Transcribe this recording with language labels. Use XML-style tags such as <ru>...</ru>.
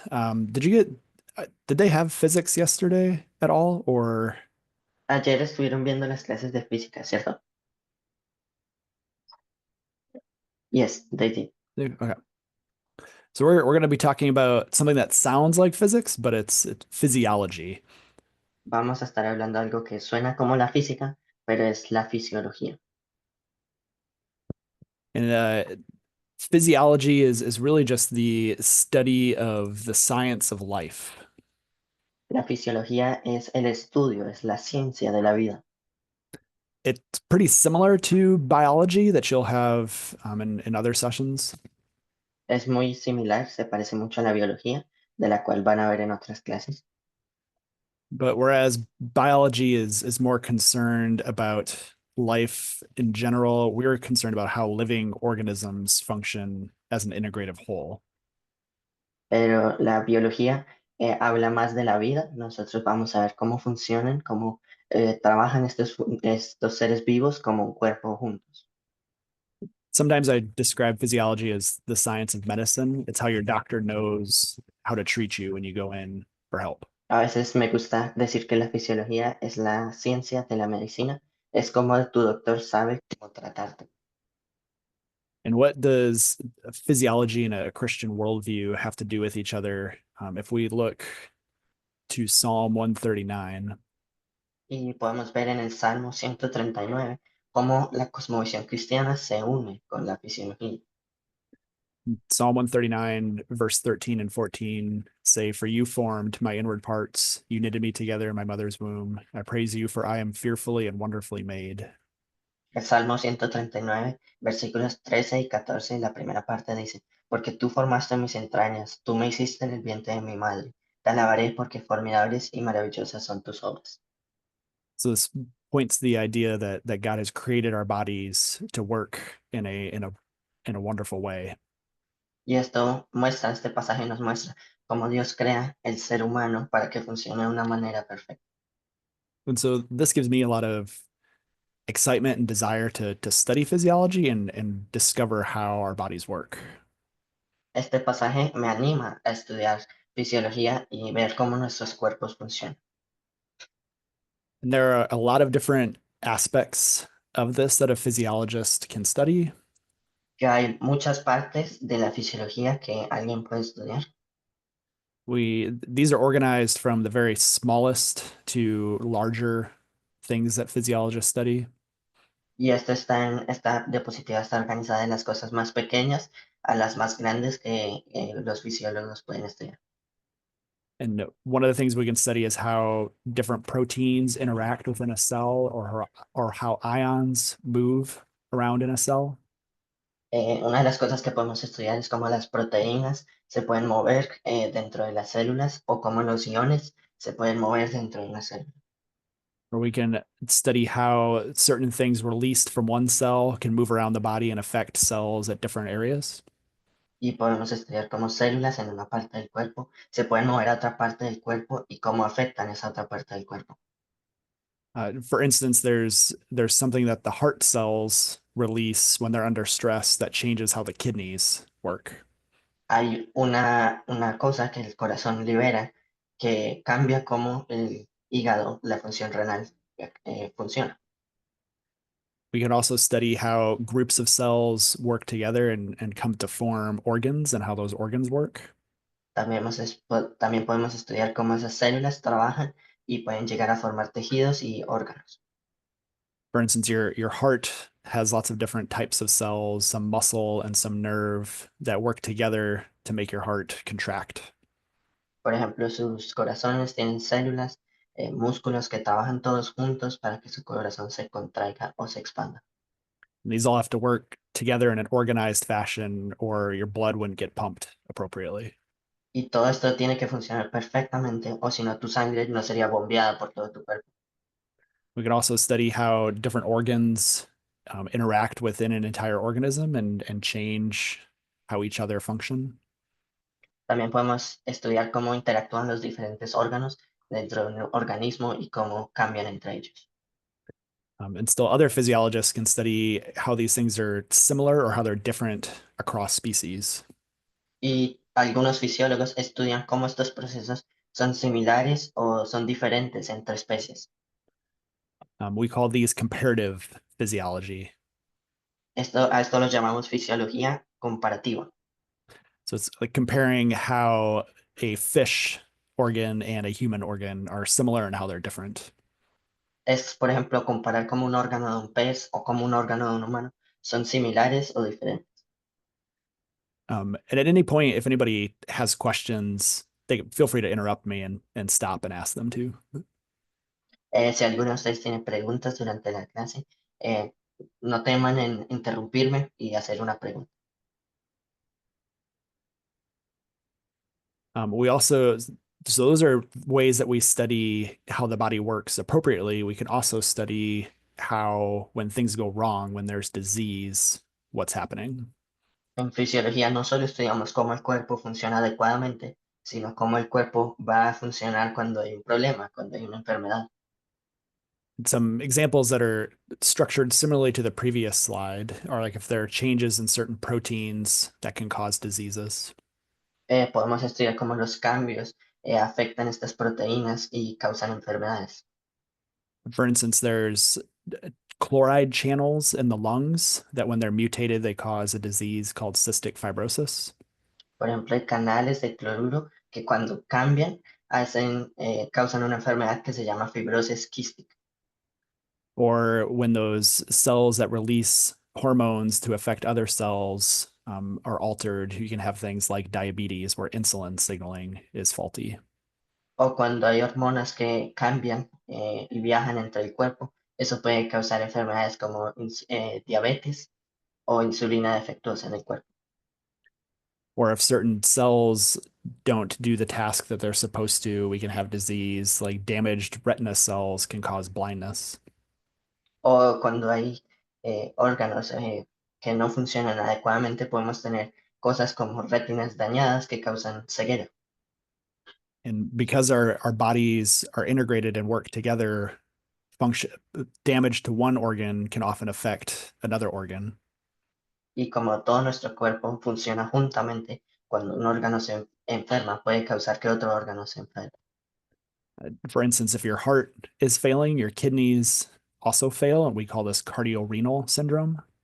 <en>Did they have physics yesterday at all? Or,</en> <es>Ayer estuvieron viendo las clases de física, ¿cierto?</es> <en>Yes, they did. okay. So we're going to be talking about something that sounds like physics, but it's physiology.</en> <es>Vamos a estar hablando de algo que suena como la física, pero es la fisiología.</es> <en>And physiology is really just the study of the science of life.</en> <es>La fisiología es el estudio, es la ciencia de la vida.</es> <en>It's pretty similar to biology that you'll have in other sessions.</en> <es>Es muy similar, se parece mucho a la biología, de la cual van a ver en otras clases.</es> <en>But whereas biology is more concerned about life in general, we're concerned about how living organisms function as an integrative whole.</en> <es>Pero la biología habla más de la vida. Nosotros vamos a ver cómo funcionan, cómo trabajan estos seres vivos como un cuerpo juntos.</es> <en>Sometimes I describe physiology as the science of medicine. It's how your doctor knows how to treat you when you go in for help.</en> <es>A veces me gusta decir que la fisiología es la ciencia de la medicina. Es como tu doctor sabe cómo tratarte.</es> <en>And what does physiology and a Christian worldview have to do with each other? If we look to Psalm 139,</en> <es>Y podemos ver en el Salmo 139 cómo la cosmovisión cristiana se une con la fisiología.</es> <en>Psalm 139, verse 13 and 14 say, "For you formed my inward parts, you knitted me together in my mother's womb. I praise you, for I am fearfully and wonderfully made."</en> <es>El Salmo 139, versículos 13 y 14, la primera parte dice, porque tú formaste mis entrañas, tú me hiciste en el vientre de mi madre. Te alabaré porque formidables y maravillosas son tus obras.</es> <en>So this points to the idea that God has created our bodies to work in a wonderful way.</en> <es>Y esto muestra, este pasaje nos muestra cómo Dios crea el ser humano para que funcione de una manera perfecta.</es> <en>And so this gives me a lot of excitement and desire to study physiology and discover how our bodies work.</en> <es>Este pasaje me anima a estudiar fisiología y ver cómo nuestros cuerpos funcionan.</es> <en>And there are a lot of different aspects of this that a physiologist can study.</en> <es>Que hay muchas partes de la fisiología que alguien puede estudiar.</es> <en>These are organized from the very smallest to larger things that physiologists study.</en> <es>Y esto esta diapositiva está organizada en las cosas más pequeñas a las más grandes que los fisiólogos pueden estudiar.</es> <en>And one of the things we can study is how different proteins interact within a cell, or how ions move around in a cell.</en> <es>Una de las cosas que podemos estudiar es cómo las proteínas se pueden mover dentro de las células o cómo los iones se pueden mover dentro de una célula.</es> <en>Or we can study how certain things released from one cell can move around the body and affect cells at different areas.</en> <es>Y podemos estudiar cómo células en una parte del cuerpo se pueden mover a otra parte del cuerpo y cómo afectan esa otra parte del cuerpo.</es> <en>For instance, there's something that the heart cells release when they're under stress that changes how the kidneys work.</en> <es>Hay una cosa que el corazón libera que cambia cómo el hígado, la función renal, funciona.</es> <en>We can also study how groups of cells work together and come to form organs and how those organs work.</en> <es>También podemos estudiar cómo esas células trabajan y pueden llegar a formar tejidos y órganos.</es> <en>For instance, your heart has lots of different types of cells, some muscle and some nerve that work together to make your heart contract.</en> <es>Por ejemplo, sus corazones tienen células, músculos que trabajan todos juntos para que su corazón se contraiga o se expanda.</es> <en>And these all have to work together in an organized fashion, or your blood wouldn't get pumped appropriately.</en> <es>Y todo esto tiene que funcionar perfectamente, o si no, tu sangre no sería bombeada por todo tu cuerpo.</es> <en>We can also study how different organs interact within an entire organism and change how each other function.</en> <es>También podemos estudiar cómo interactúan los diferentes órganos dentro de un organismo y cómo cambian entre ellos.</es> <en>And still, other physiologists can study how these things are similar or how they're different across species.</en> <es>Y algunos fisiólogos estudian cómo estos procesos son similares o son diferentes entre especies.</es> <en>We call these comparative physiology.</en> <es>A esto lo llamamos fisiología comparativa.</es> <en>So it's like comparing how a fish organ and a human organ are similar and how they're different.</en> <es>Es, por ejemplo, comparar cómo un órgano de un pez o cómo un órgano de un humano son similares o diferentes.</es> <en>And at any point, if anybody has questions, they feel free to interrupt me and stop and ask them to.</en> <es>Si alguno de ustedes tiene preguntas durante la clase, eh, no teman en interrumpirme y hacer una pregunta.</es> <en>We also, so those are ways that we study how the body works appropriately. We can also study how, when things go wrong, when there's disease, what's happening.</en> <es>En fisiología no solo estudiamos cómo el cuerpo funciona adecuadamente, sino cómo el cuerpo va a funcionar cuando hay un problema, cuando hay una enfermedad.</es> <en>Some examples that are structured similarly to the previous slide are like if there are changes in certain proteins that can cause diseases.</en> <es>Podemos estudiar cómo los cambios afectan estas proteínas y causan enfermedades.</es> <en>For instance, there's chloride channels in the lungs that when they're mutated, they cause a disease called cystic fibrosis.</en> <es>Por ejemplo, hay canales de cloruro que cuando cambian causan una enfermedad que se llama fibrosis quística.</es> <en>Or when those cells that release hormones to affect other cells are altered, you can have things like diabetes where insulin signaling is faulty.</en> <es>O cuando hay hormonas que cambian y viajan entre el cuerpo, eso puede causar enfermedades como diabetes o insulina defectuosa en el cuerpo.</es> <en>Or if certain cells don't do the task that they're supposed to, we can have disease like damaged retina cells can cause blindness.</en> <es>O cuando hay órganos que no funcionan adecuadamente, podemos tener cosas como retinas dañadas que causan ceguera.</es> <en>And because our bodies are integrated and work together, function damage to one organ can often affect another organ.</en> <es>Y como todo nuestro cuerpo funciona juntamente, cuando un órgano se enferma, puede causar que otro órgano se enferme.</es> <en>For instance, if your heart is failing, your kidneys also fail, and we call this cardiorenal syndrome.</en>